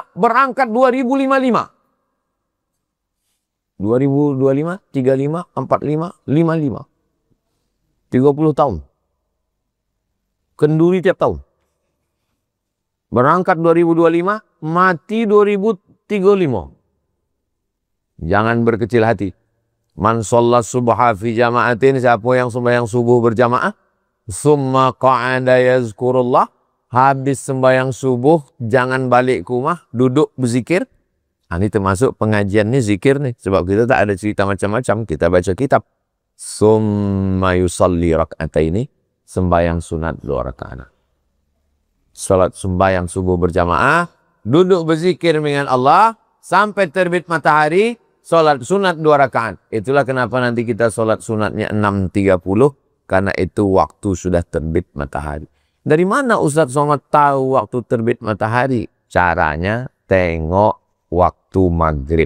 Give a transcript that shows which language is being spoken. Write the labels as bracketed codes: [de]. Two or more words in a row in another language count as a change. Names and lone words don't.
[id] Berangkat 2055. 2025, 35, 45, 55. 30 tahun. Kenduri tiap tahun. Berangkat 2025, mati 2035. Jangan berkecil hati. [ar] من صلى الصبح في جماعة, [id] siapa yang sembahyang subuh berjamaah, [ar] ثم قعد يذكر الله, [id] habis sembahyang subuh, jangan balik ke rumah, duduk berzikir. Ini termasuk pengajian nih, zikir nih. Sebab kita tak ada cerita macam-macam, kita baca kitab. [ar] ثم يصلي ركعتين, [id] sembahyang sunat 2 rakaat. Salat sembahyang subuh berjamaah, duduk berzikir dengan Allah sampai terbit matahari, salat sunat 2 rakaat. Itulah kenapa nanti kita salat sunatnya 6.30, karena itu waktu sudah terbit matahari. Dari mana Ustaz Somad tahu waktu terbit matahari? Caranya tengok waktu maghrib.